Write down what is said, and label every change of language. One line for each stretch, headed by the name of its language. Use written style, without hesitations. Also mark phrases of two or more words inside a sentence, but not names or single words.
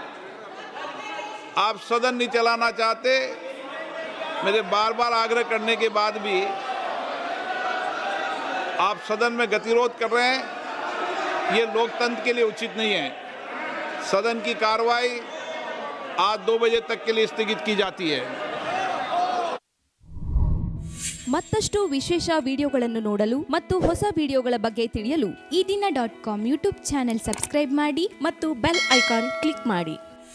Hindi: आप सदन नहीं चलाना चाहते, मेरे बार बार आग्रह करने के बाद भी आप सदन में गतिरोध कर रहे हैं, ये लोकतंत्र के लिए उचित नहीं है। सदन की कार्रवाई आज 2 बजे तक के लिए स्थगित की जाती है।
Kannada: ಮತ್ತಷ್ಟು ವಿಶೇಷ ವಿಡಿಯೋಗಳನ್ನು ನೋಡಲು ಮತ್ತು ಹೊಸ ವಿಡಿಯೋಗಳ ಬಗ್ಗೆ ತಿಳಿಯಲು ಈ ದಿನ .com ಯೂಟ್ಯೂಬ್
English: channel subscribe
Kannada: ಮಾಡಿ ಮತ್ತು
English: bell icon click
Kannada: ಮಾಡಿ.